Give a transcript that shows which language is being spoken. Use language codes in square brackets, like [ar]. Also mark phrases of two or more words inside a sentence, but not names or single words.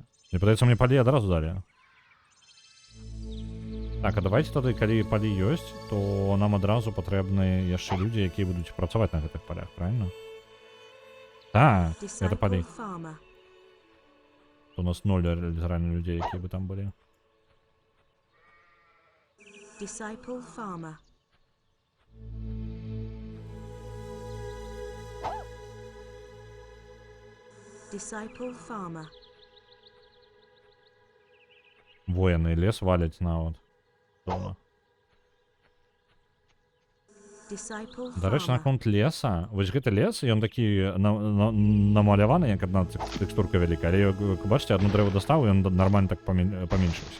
[be] Мне падаецца, мне палі адразу далі. Так, а давайте тады, калі палі ёсць, то нам адразу патрэбны яшчэ людзі, якія будуць працаваць на гэтых палях, правильно? Так, гэта палі. У нас 0 літаральна людзей, якія бы там былі. [en] Disciple farmer. Disciple farmer. [be] Военный лес валяць нават. Дома. Дарэчы, наконт леса. Вось гэты лес, ён такі намаляваны, як адна тэкстурка вялікая. Але, як бачыце, адно дрэва дастаў, ён нармальна так паменшыўся.